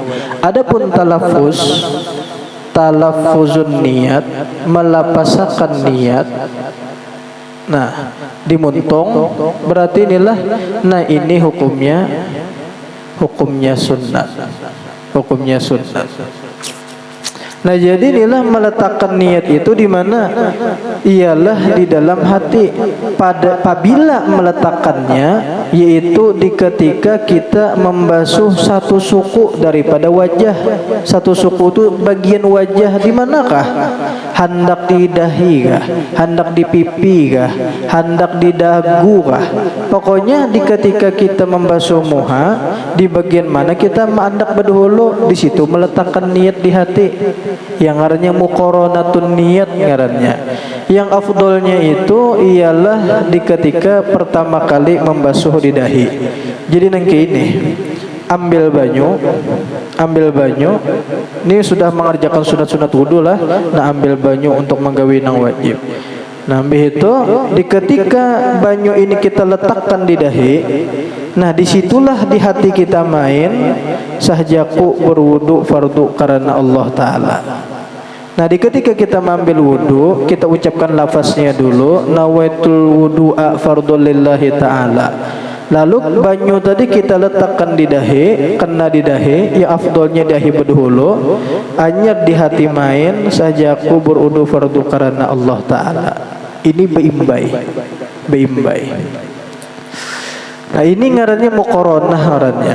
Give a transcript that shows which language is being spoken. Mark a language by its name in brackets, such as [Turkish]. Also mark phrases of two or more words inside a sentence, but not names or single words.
[Indonesian] Adapun talafuzun niat, melapasakan niat. Nah, dimuntung berarti inilah. Nah, ini hukumnya sunat. Hukumnya sunat. Nah, jadi inilah meletakkan niat itu di mana? Ialah di dalam hati. Apabila meletakkannya yaitu di ketika kita membasuh satu suku daripada wajah. Satu suku itu bagian wajah di manakah? Hendak di dahi kah? Hendak di pipi kah? Hendak di dagu kah? Pokoknya di ketika kita membasuh muha, di bagian mana kita hendak berdahulu, di situ meletakkan niat di hati. Yang ngarannya muqaranatun niat ngarannya. Yang afdolnya itu ialah di ketika pertama kali membasuh di dahi. [Banjar] Jadi nangke ini ambil banyu. [Indonesian] Ini sudah mengerjakan sunat-sunat wudu lah. [Banjar] Nah, ambil banyu untuk menggawi nang wajib. [Indonesian] Nah, itu di ketika banyu ini kita letakkan di dahi. Nah, disitulah di hati kita main sahjaku berwudu fardu karena Allah Ta'ala. Nah, di ketika kita mengambil wudu, kita ucapkan lafaznya dulu, [Arabic] نويت الوضوء فرض لله تعالى. [Indonesian] Lalu banyu tadi kita letakkan di dahi, kena di dahi, ya afdolnya dahi berdahulu. [Banjar] Anyar di hati main sahjaku berwudu fardu karena Allah Ta'ala. Ini beimbai. [Indonesian] Nah, ini ngarannya muqaranah ngarannya.